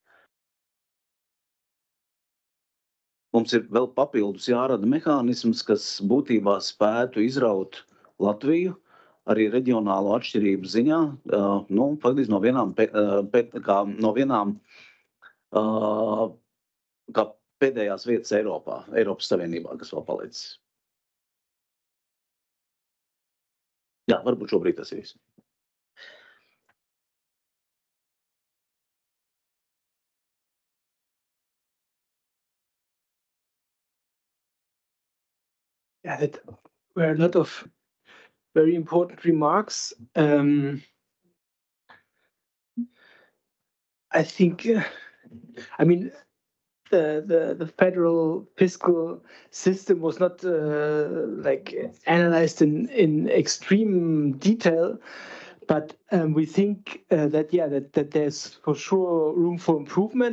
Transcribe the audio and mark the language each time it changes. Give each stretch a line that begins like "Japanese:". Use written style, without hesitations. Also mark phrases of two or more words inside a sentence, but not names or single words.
Latvian: Mums ir vēl papildus jārada mehānisms, kas būtībā spētu izraut Latviju arī reģionālo atšķirību ziņā, faktiski no vienām kā pēdējās vietas Eiropas Savienībā, kas vēl palicis. Jā, varbūt šobrīd tas ir viss.
English: Yeah, there were a lot of very important remarks. I think, the federal fiscal system was not analyzed in extreme detail, but we think that there's for sure room for improvement.